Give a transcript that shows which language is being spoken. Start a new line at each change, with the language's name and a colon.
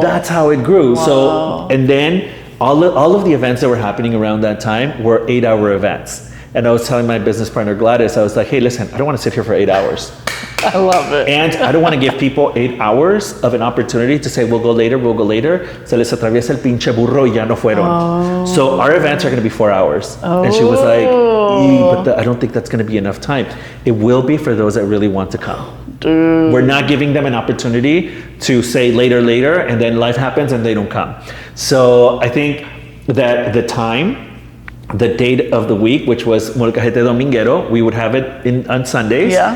English: That's how it grew. So, and then all of the events that were happening around that time were 8-hour events. And I was telling my business partner Gladys, I was like, hey, listen, I don't want to sit here for 8 hours. I love it. And I don't want to give people 8 hours of an opportunity to say, we'll go later.
Spanish: Se les atraviesa el pinche burro y ya no fueron.
English: So our events are going to be 4 hours. And she was like, but I don't think that's going to be enough time. It will be for those that really want to come. Dude. We're not giving them an opportunity to say later, and then life happens and they don't come. So I think that the time, the date of the week, which was Molcajete Dominguero, we would have it on Sundays.